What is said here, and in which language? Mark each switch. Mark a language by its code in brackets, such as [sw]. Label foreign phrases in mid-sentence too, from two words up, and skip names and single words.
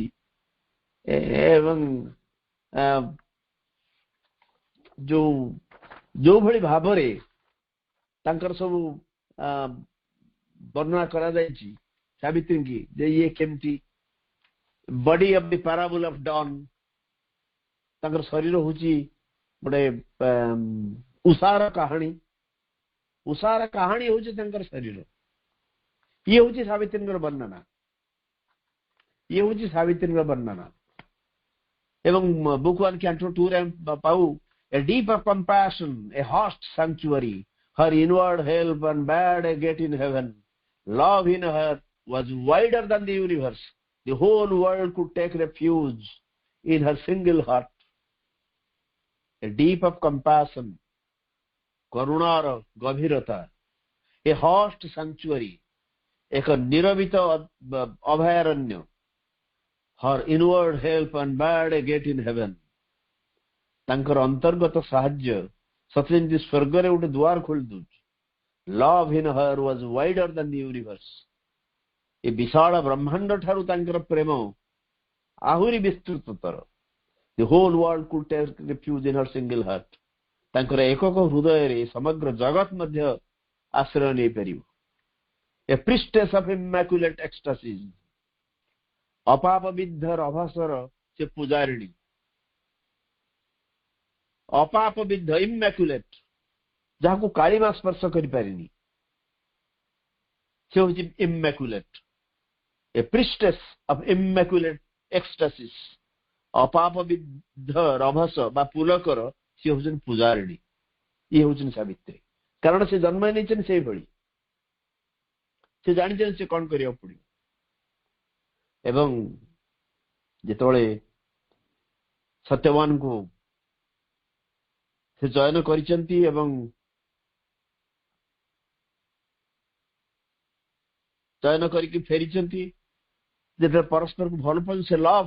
[or] ଏବଂ ଯୋଉଭଳି ଭାବରେ ତାଙ୍କର ସବୁ ବର୍ଣ୍ଣନା କରାଯାଇଛି ସାବିତ୍ରୀଙ୍କୁ, ଯେ ଇଏ କେମିତି [en] body of the parable of dawn, [or] ତାଙ୍କର ଶରୀର ହଉଛି ଗୋଟେ ଉଷାର କାହାଣୀ। ଉଷାର କାହାଣୀ ହଉଛି ତାଙ୍କର ଶରୀର। ଇଏ ହଉଛି ସାବିତ୍ରୀଙ୍କର ବର୍ଣ୍ଣନା, ଇଏ ହଉଛି ସାବିତ୍ରୀଙ୍କର ବର୍ଣ୍ଣନା। ଏବଂ ବୁକ୍ 1 Canto 2 ରେ ପାଉ, [en] a deeper compassion, a host sanctuary, her inward help and bad a gate in heaven, love in her was wider than the universe. The whole world could take refuge in her single heart. A deep of compassion, [or] କରୁଣାର ଗଭୀରତା, [en] a host sanctuary, [hi] एक निरवित अभयारण्य, [en] her inward help and bade a gate in heaven. [or] ତାଙ୍କର ଅନ୍ତର୍ଗତ ସାହାଯ୍ୟ ସତେ ଯେମିତି ସ୍ୱର୍ଗରେ ଗୋଟେ ଦ୍ୱାର ଖୋଲି ଦଉଛି. [en] Love in her was wider than the universe. [or] ଏ ବିଶାଳ ବ୍ରହ୍ମାଣ୍ଡ ଠାରୁ ତାଙ୍କର ପ୍ରେମ ଆହୁରି ବିସ୍ତୃତତର. [en] The whole world could take refuge in her single heart. [or] ତାଙ୍କର ଏକକ ହୃଦୟରେ ସମଗ୍ର ଜଗତ ମଧ୍ୟ ଆଶ୍ରୟ ନେଇପାରିବ. [en] A priestess of immaculate ecstasies. [or] ଅପାପ ବିଦ୍ଧ ରଭସର ସେ ପୂଜାରିଣୀ. ଅପାପ ବିଦ୍ଧ immaculate, ଯାହାକୁ କାଳିମା ସ୍ପର୍ଶ କରିପାରିନି, ସେ ହେଉଛି immaculate. [en] A priestess of immaculate ecstasies. [or] ଅପାପ ବିଦ୍ଧ ରଭସ ବା ପୁଲକର ସିଏ ହେଉଛନ୍ତି ପୂଜାରିଣୀ. ଇଏ ହେଉଛନ୍ତି ସାବିତ୍ରୀ. କାରଣ ସେ ଜନ୍ମ ନେଇଛନ୍ତି ସେଇଭଳି. ସେ ଜାଣିଛନ୍ତି ସେ କଣ କରିବାକୁ ପଡିବ. ଏବଂ ଯେତେବେଳେ ସତ୍ୟବାନଙ୍କୁ ସେ ଚୟନ କରିଛନ୍ତି ଏବଂ ଚୟନ କରିକି ଫେରିଛନ୍ତି, ଯେତେବେଳେ ପରସ୍ପରକୁ ଭଲ ପାଉଛନ୍ତି, ସେ ଲଭ୍,